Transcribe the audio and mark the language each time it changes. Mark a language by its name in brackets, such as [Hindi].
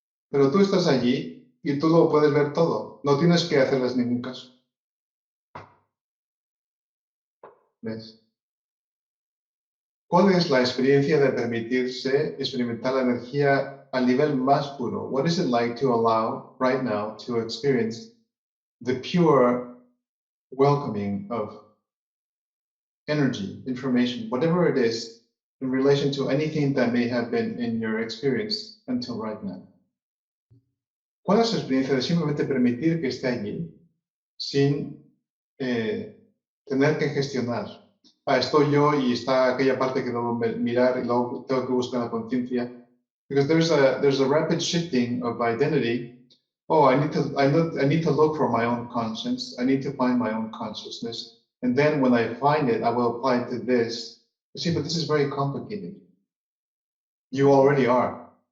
[Spanish] Pero tú estás allí y tú lo puedes ver todo. No tienes que hacerles ningún caso. ¿Ves? ¿Cuál es la experiencia de permitirse experimentar la energía al nivel más puro? [English] What is it like to allow right now to experience the pure welcoming of energy, information, whatever it is, in relation to anything that may have been in your experience until right now. [Spanish] ¿Cuál es su experiencia de simplemente permitir que esté allí sin tener que gestionar? Estoy yo y está aquella parte que debo mirar y luego tengo que buscar la conciencia. [English] Because there's a rapid shifting of identity. Oh, I need to look for my own conscience. I need to find my own consciousness. And then when I find it, I will apply it to this. You see, but this is very complicated. You already are.